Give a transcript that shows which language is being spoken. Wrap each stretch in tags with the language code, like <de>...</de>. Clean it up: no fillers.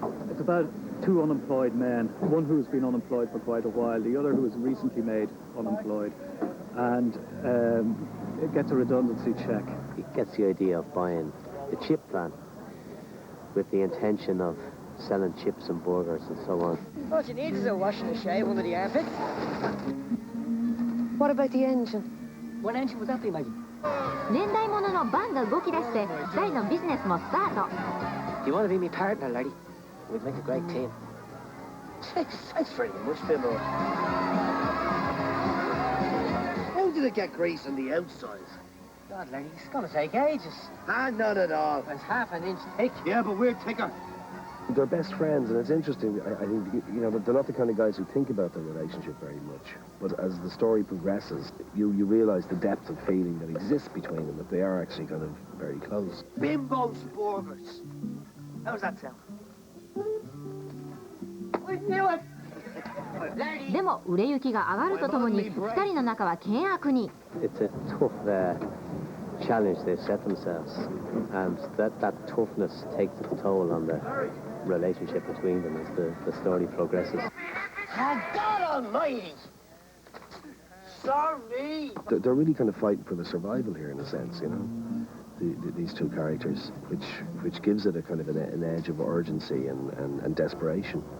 <en>It's about two unemployed men, one who's been unemployed for quite a while, the other who was recently made unemployed, and gets a redundancy check. He gets the idea of buying the chip plant with the intention of selling chips and burgers and so on. What you need is a wash and a shave under the armpit. What about the engine? What engine was that, Maggie?</en> <ja>年代物のバンが動き出して2人のビジネスもスタート。</ja> <en>You want to be my partner, laddie? We'd make a great team. Thanks very much, Bimbo. How did it get grease on the outside? God, laddie, it's going to take ages. Ah, not at all. It's half an inch thick. Yeah, but we're thicker. They're best friends, and it's interesting. I think, you know, they're not the kind of guys who think about their relationship very much. But as the story progresses, you realise the depth of feeling that exists between them, that they are actually kind of very close. Bimbo's Burgers. How's that sound? I knew it!</en> <ja>でも売れ行きが上がるとともに2人の仲は険悪に。</ja> <en>It's a tough challenge they set themselves, and that toughness takes its toll on the relationship between them as the story progresses. My God Almighty! Sorry! They're really kind of fighting for the survival here, in a sense, you know. These two characters, which gives it a kind of an edge of urgency and desperation.</en>